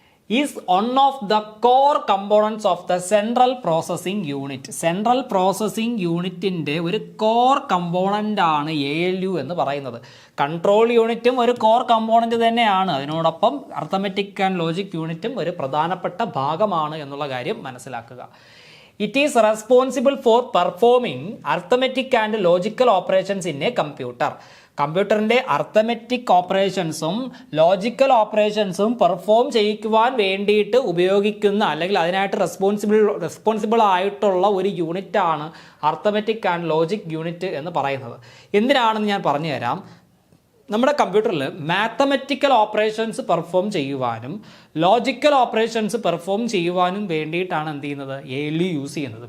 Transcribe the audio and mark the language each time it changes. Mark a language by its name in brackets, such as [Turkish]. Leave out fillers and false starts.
[English] Is one of the core components of the central processing unit. [Malayalam] Central processing യൂണിറ്റിൻ്റെ ഒരു core component ആണ് ALU എന്ന് പറയുന്നത്. Control യൂണിറ്റും ഒരു കോർ കമ്പോണൻ്റ് തന്നെയാണ്, അതിനോടൊപ്പം അർത്തമെറ്റിക് ആൻഡ് ലോജിക് യൂണിറ്റും ഒരു പ്രധാനപ്പെട്ട ഭാഗമാണ് എന്നുള്ള കാര്യം മനസ്സിലാക്കുക. [English] It is responsible for performing arithmetic and logical operations in a computer. [Malayalam] കമ്പ്യൂട്ടറിൻ്റെ അർത്തമെറ്റിക് ഓപ്പറേഷൻസും ലോജിക്കൽ ഓപ്പറേഷൻസും പെർഫോം ചെയ്യിക്കുവാൻ വേണ്ടിയിട്ട് ഉപയോഗിക്കുന്ന അല്ലെങ്കിൽ അതിനായിട്ട് റെസ്പോൺസിബിൾ ആയിട്ടുള്ള ഒരു യൂണിറ്റാണ് അർത്തമെറ്റിക് ആൻഡ് ലോജിക് യൂണിറ്റ് എന്ന് പറയുന്നത്. എന്തിനാണെന്ന് ഞാൻ പറഞ്ഞു തരാം. നമ്മുടെ കമ്പ്യൂട്ടറിൽ മാത്തമെറ്റിക്കൽ ഓപ്പറേഷൻസ് പെർഫോം ചെയ്യുവാനും ലോജിക്കൽ ഓപ്പറേഷൻസ് പെർഫോം ചെയ്യുവാനും വേണ്ടിയിട്ടാണ് എന്ത് ചെയ്യുന്നത്, ALU യൂസ് ചെയ്യുന്നത്.